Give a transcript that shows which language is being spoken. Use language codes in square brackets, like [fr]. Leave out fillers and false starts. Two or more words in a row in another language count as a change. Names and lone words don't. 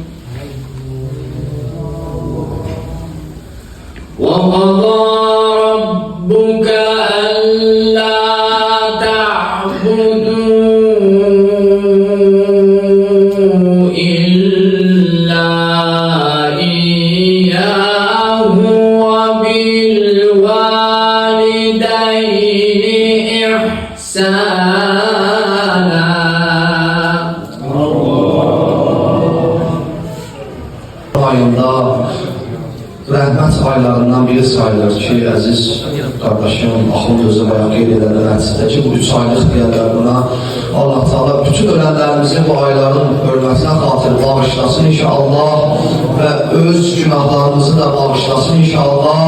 [ar] وَقَضَى رَبُّكَ أَلَّا تَعْبُدُوا إِلَّا إِيَّاهُ وَبِالْوَالِدَيْنِ إِحْسَانًا. [az] Rəhmət aylarından biri sayılır ki, əziz qardaşım, Axund özü bayağı qeyd edəndə nəticədə ki, bu 3 aylıq deyərlər buna. Allah Teala bütün ölənlərimizi bu ayların hörmətinə xatir bağışlasın inşallah və öz günahlarımızı da bağışlasın inşallah.